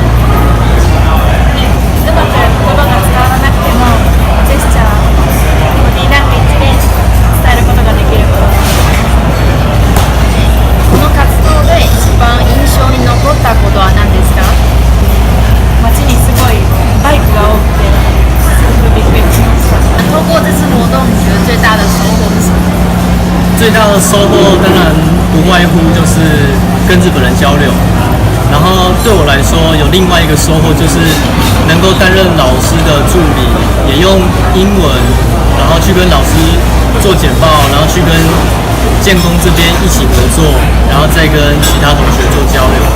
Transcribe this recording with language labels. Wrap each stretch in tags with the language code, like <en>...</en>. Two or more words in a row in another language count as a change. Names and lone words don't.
<ja>うまく言葉が伝わらなくてもジェスチャー、ボディーランゲージで伝えることができることです。この活動で一番印象に残ったことは何ですか？街にすごいバイクが多くてすごくびっくりしました。</ja> <zh>当最大的收获当然不外乎就是跟日本人交流。然后对我来说，有另外一个收获就是能够担任老师的助理，也用英文，然后去跟老师做简报，然后去跟建工这边一起合作，然后再跟其他同学做交流。</zh>